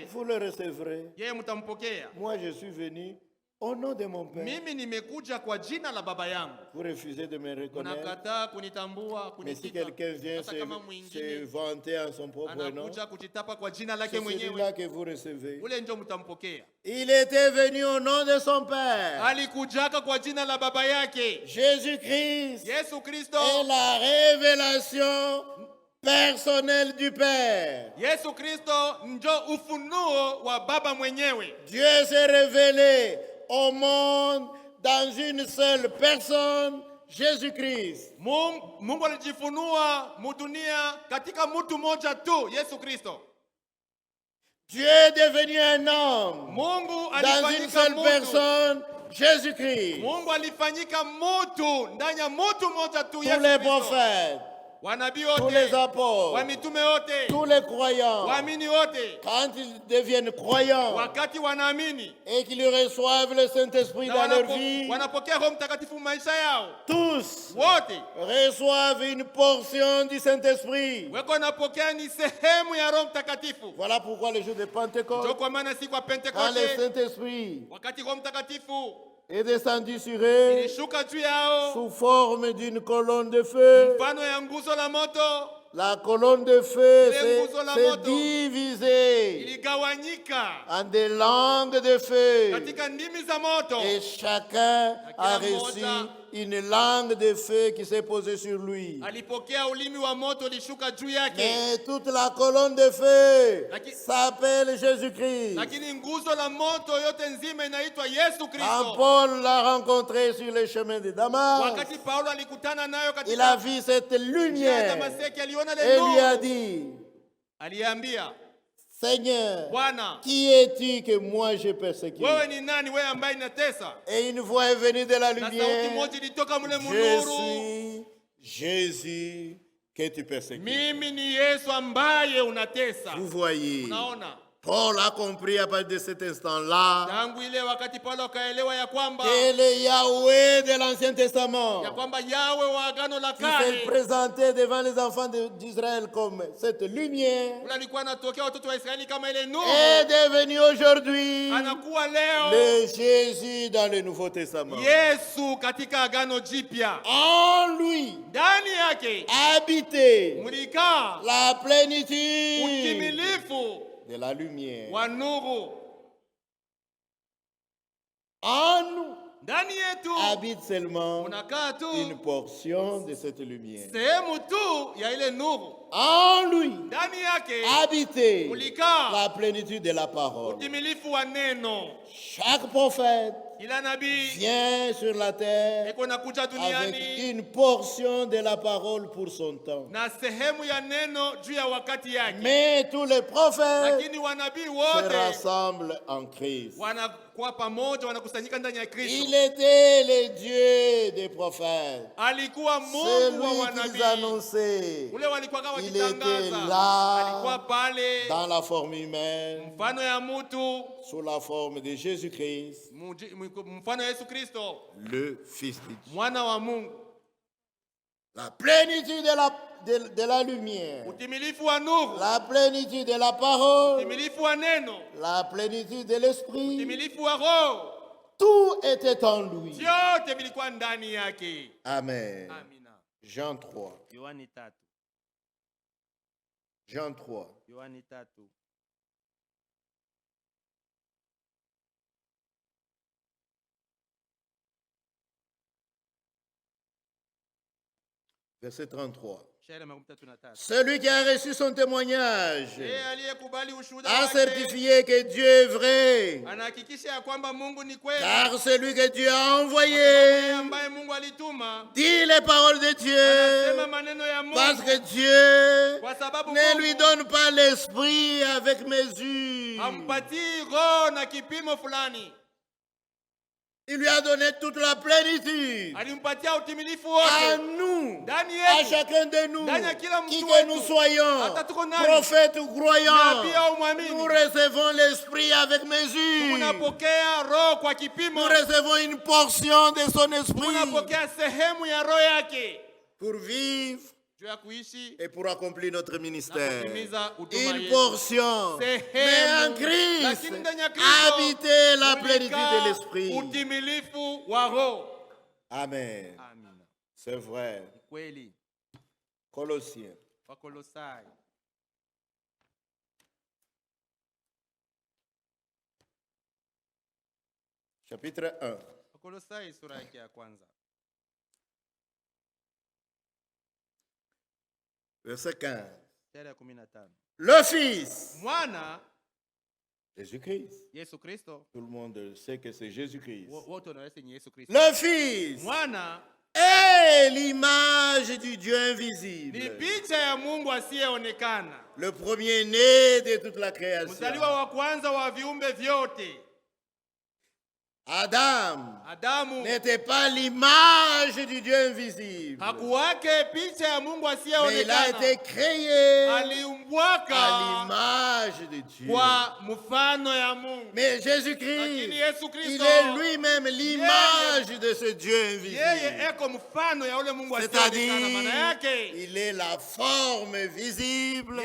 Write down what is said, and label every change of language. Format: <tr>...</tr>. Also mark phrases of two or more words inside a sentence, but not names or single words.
<fr>vous le recevrez.</fr> <sw>yeye mtampokea.</sw> <fr>Moi, je suis venu au nom de mon Père.</fr> <sw>Mimi nimekuja kwa jina la baba yangu.</sw> <fr>Vous refusez de me reconnaître.</fr> <sw>Unakataa kunitambua,</sw> <fr>Mais si</fr> <sw>kunitika.</sw> <fr>quelqu'un vient</fr> <sw>Hata kama</sw> <fr>se</fr> <sw>mwingine</sw> <fr>vanter en son propre nom,</fr> <sw>anakuja kujitapa kwa jina lake</sw> <fr>c'est</fr> <sw>mwenyewe,</sw> <fr>celui-là que vous recevez.</fr> <sw>ule ndio mtampokea.</sw> <fr>Il était venu au nom de son Père.</fr> <sw>Alikujaka kwa jina la baba yake.</sw> <fr>Jésus-Christ</fr> <sw>Yesu Kristo,</sw> <fr>est la révélation personnelle du Père.</fr> <sw>Yesu Kristo ndio ufunuo wa baba mwenyewe.</sw> <fr>Dieu s'est révélé au monde dans une seule personne, Jésus-Christ.</fr> <sw>Mungu alijifunua mudunia katika mtu mmoja tu, Yesu Kristo.</sw> <fr>Dieu est devenu un homme</fr> <sw>Mungu</sw> <fr>dans une</fr> <sw>alifanyika</sw> <fr>seule</fr> <sw>mtu.</sw> <fr>personne, Jésus-Christ.</fr> <sw>Mungu alifanyika mtu ndani ya mtu mmoja tu,</sw> <fr>Tous</fr> <sw>Yesu</sw> <fr>les</fr> <sw>Kristo.</sw> <fr>prophètes,</fr> <sw>Wanabii</sw> <fr>tous les</fr> <sw>wote,</sw> <fr>apôtres,</fr> <sw>wamitume wote,</sw> <fr>tous les croyants,</fr> <sw>waamini wote,</sw> <fr>quand ils deviennent croyants</fr> <sw>wakati wanaamini</sw> <fr>et qu'ils reçoivent le Saint-Esprit</fr> <sw>na</sw> <fr>dans leur vie,</fr> <sw>wanapokea Roho Mtakatifu maisha yao,</sw> <fr>tous</fr> <sw>wote</sw> <fr>reçoivent une portion du Saint-Esprit.</fr> <sw>weko wanapokea ni sehemu ya Roho Mtakatifu.</sw> <fr>Voilà pourquoi le jour de</fr> <sw>Ndio</sw> <fr>Pentecôte,</fr> <sw>kwa maana siku ya</sw> <fr>quand le</fr> <sw>Pentekoste,</sw> <fr>Saint-Esprit</fr> <sw>wakati Roho Mtakatifu</sw> <fr>est descendu sur eux</fr> <sw>ilishuka juu yao</sw> <fr>sous forme d'une colonne de feu,</fr> <sw>mfano ya nguzo la moto,</sw> <fr>la colonne de feu</fr> <sw>Ile nguzo la</sw> <fr>s'est</fr> <sw>moto</sw> <fr>divisée</fr> <sw>iligawanyika</sw> <fr>en des langues de feu.</fr> <sw>katika ndimi za moto,</sw> <fr>Et chacun a</fr> <sw>kila</sw> <fr>reçu</fr> <sw>mmoja</sw> <fr>une langue de feu qui s'est posée sur lui.</fr> <sw>alipokea ulimi wa moto ulishuka juu yake.</sw> <fr>Mais toute la colonne de feu</fr> <sw>Laki-</sw> <fr>s'appelle Jésus-Christ.</fr> <sw>Lakini nguzo la moto yote nzima inaitwa Yesu</sw> <fr>Quand</fr> <sw>Kristo.</sw> <fr>Paul l'a rencontré sur le chemin de Damas,</fr> <sw>Wakati Paulo alikutana nayo</sw> <fr>il a</fr> <sw>katika</sw> <fr>vu cette</fr> <sw>njia ya</sw> <fr>lumière</fr> <sw>Damaseki, aliona</sw> <fr>et le lui a</fr> <sw>nuru,</sw> <fr>dit,</fr> <sw>aliambia,</sw> <fr>Seigneur,</fr> <sw>Bwana,</sw> <fr>qui es-tu que moi je persécute?</fr> <sw>wewe ni nani, wewe ambaye inatesa?</sw> <fr>Et une voix est venue de la</fr> <sw>Na sauti</sw> <fr>lumière.</fr> <sw>moja ilitoka mule</sw> <fr>Je</fr> <sw>munuru,</sw> <fr>suis Jésus que tu persécutes.</fr> <sw>Mimi ni Yesu ambaye unatesa.</sw> <fr>Vous voyez,</fr> <sw>Unaona?</sw> <fr>Paul a compris à partir de cet instant-là</fr> <sw>Tangu ile wakati Paulo akaelewa ya kwamba</sw> <fr>que le Yahweh de l'Ancien Testament,</fr> <sw>ya kwamba Yawe wa agano la</sw> <fr>qui s'est</fr> <sw>kale</sw> <fr>présenté devant les enfants d'Israël comme cette lumière,</fr> <sw>ule alikuwa anatokea watoto wa Israeli kama ile nuru,</sw> <fr>est devenu aujourd'hui</fr> <sw>anakuwa leo</sw> <fr>le Jésus dans le Nouveau Testament.</fr> <sw>Yesu katika agano jipya.</sw> <fr>En lui</fr> <sw>Ndani yake</sw> <fr>habiter</fr> <sw>mlikaa</sw> <fr>la plénitude</fr> <sw>utimilifu</sw> <fr>de la lumière.</fr> <sw>wa nuru.</sw> <fr>En nous</fr> <sw>Ndani yetu</sw> <fr>habite seulement</fr> <sw>unakaa tu</sw> <fr>une portion de cette lumière.</fr> <sw>sehemu tu ya ile nuru.</sw> <fr>En lui</fr> <sw>Ndani yake</sw> <fr>habiter</fr> <sw>mlikaa</sw> <fr>la plénitude de la parole.</fr> <sw>utimilifu wa neno.</sw> <fr>Chaque prophète</fr> <sw>Kila nabii</sw> <fr>vient sur la terre</fr> <sw>iko nakuja</sw> <fr>avec</fr> <sw>duniani</sw> <fr>une portion de la parole pour son temps.</fr> <sw>na sehemu ya neno juu ya wakati yake,</sw> <fr>Mais tous les prophètes</fr> <sw>lakini wanabii</sw> <fr>se</fr> <sw>wote</sw> <fr>rassemblent en Christ.</fr> <sw>wanakuwa pamoja, wanakusanyika ndani ya Kristo.</sw> <fr>Il était le Dieu des prophètes.</fr> <sw>Alikuwa Mungu wa</sw> <fr>Celui qu'ils</fr> <sw>wanabii,</sw> <fr>annonçaient.</fr> <sw>ule walikuwa kama</sw> <fr>Il était</fr> <sw>wakitangaza.</sw> <fr>là</fr> <sw>Alikuwa pale</sw> <fr>dans la forme humaine,</fr> <sw>mfano ya mtu,</sw> <fr>sous la forme de Jésus-Christ,</fr> <sw>mfano ya Yesu Kristo,</sw> <fr>le Fils de Dieu.</fr> <sw>mwana wa Mungu.</sw> <fr>La plénitude de la lumière,</fr> <sw>Utimilifu wa nuru,</sw> <fr>la plénitude de la parole,</fr> <sw>utimilifu wa neno,</sw> <fr>la plénitude de l'esprit,</fr> <sw>utimilifu wa roho,</sw> <fr>tout était en lui.</fr> <sw>vyote vilikuwa ndani yake.</sw> <fr>Amen.</fr> <sw>Amina.</sw> <fr>Jean 3.</fr> <sw>Yohani 3.</sw> <fr>Jean 3.</fr> <sw>Yohani 3.</sw> <fr>Verset 33.</fr> <sw>Shairi ya makumi tatu na tatu.</sw> <fr>Celui qui a reçu son témoignage</fr> <sw>Yeye aliyekubali ushuhuda</sw> <fr>a</fr> <sw>wake</sw> <fr>certifié que Dieu est vrai,</fr> <sw>anahakikisha ya kwamba Mungu ni kweli.</sw> <fr>car celui que Dieu a</fr> <sw>Yeye</sw> <fr>envoyé</fr> <sw>ambaye Mungu alituma</sw> <fr>dit les paroles de</fr> <sw>anasema</sw> <fr>Dieu,</fr> <sw>maneno ya Mungu,</sw> <fr>parce que Dieu</fr> <sw>kwa sababu</sw> <fr>ne lui</fr> <sw>Mungu</sw> <fr>donne pas l'esprit avec mesure.</fr> <sw>hampatii roho na kipimo fulani.</sw> <fr>Il lui a donné toute la plénitude.</fr> <sw>Alimpatia utimilifu</sw> <fr>À</fr> <sw>wote</sw> <fr>nous,</fr> <sw>ndani</sw> <fr>à</fr> <sw>yetu,</sw> <fr>chacun de nous,</fr> <sw>ndani ya kila</sw> <fr>qui</fr> <sw>mtu</sw> <fr>que nous</fr> <sw>wetu,</sw> <fr>soyons,</fr> <sw>hata tuko nani,</sw> <fr>prophètes ou croyants,</fr> <sw>nabii au</sw> <fr>nous</fr> <sw>mwamini,</sw> <fr>recevons l'esprit avec mesure.</fr> <sw>tunapokea roho kwa</sw> <fr>Nous</fr> <sw>kipimo,</sw> <fr>recevons une portion de son esprit</fr> <sw>tunapokea sehemu ya roho yake</sw> <fr>pour vivre</fr> <sw>juu ya kuishi</sw> <fr>et pour accomplir notre</fr> <sw>na</sw> <fr>ministère.</fr> <sw>kutimiza huduma</sw> <fr>Une</fr> <sw>yetu.</sw> <fr>portion. Mais en</fr> <sw>Sehemu,</sw> <fr>Christ,</fr> <sw>lakini ndani ya Kristo</sw> <fr>habitez la plénitude</fr> <sw>ulikaa</sw> <fr>de l'esprit.</fr> <sw>utimilifu wa roho.</sw> <fr>Amen.</fr> <sw>Amina.</sw> <fr>C'est vrai.</fr> <sw>Kweli.</sw> <fr>Colossiens.</fr> <sw>Wakolosai.</sw> <fr>Chapitre 1.</fr> <sw>Wakolosai sura yake ya kwanza.</sw> <fr>Verset 15.</fr> <sw>Shairi ya 15.</sw> <fr>Le Fils,</fr> <sw>Mwana</sw> <fr>Jésus-Christ.</fr> <sw>Yesu Kristo.</sw> <fr>Tout le monde sait que c'est Jésus-Christ.</fr> <sw>Wote wanaweza ni Yesu Kristo.</sw> <fr>Le Fils</fr> <sw>Mwana</sw> <fr>est l'image du Dieu</fr> <sw>ni</sw> <fr>invisible,</fr> <sw>picha ya Mungu asiyeonekana,</sw> <fr>le premier-né de toute la création.</fr> <sw>mzaliwa wa kwanza wa viumbe vyote.</sw> <fr>Adam</fr> <sw>Adamu</sw> <fr>n'était pas l'image du Dieu invisible,</fr> <sw>hakuwake picha ya Mungu</sw> <fr>mais il a été</fr> <sw>asiyeonekana,</sw> <fr>créé à</fr> <sw>aliumbwaka</sw> <fr>l'image de Dieu.</fr> <sw>kwa mfano ya Mungu.</sw> <fr>Mais</fr> <sw>Lakini</sw> <fr>Jésus-Christ,</fr> <sw>Yesu</sw> <fr>il</fr> <sw>Kristo</sw> <fr>est lui-même l'image de ce Dieu</fr> <sw>yeye</sw> <fr>invisible.</fr> <sw>eko mfano ya ule Mungu asiyeonekana. Maana</sw> <fr>C'est-à-dire,</fr> <sw>yake</sw> <fr>il est la forme visible</fr>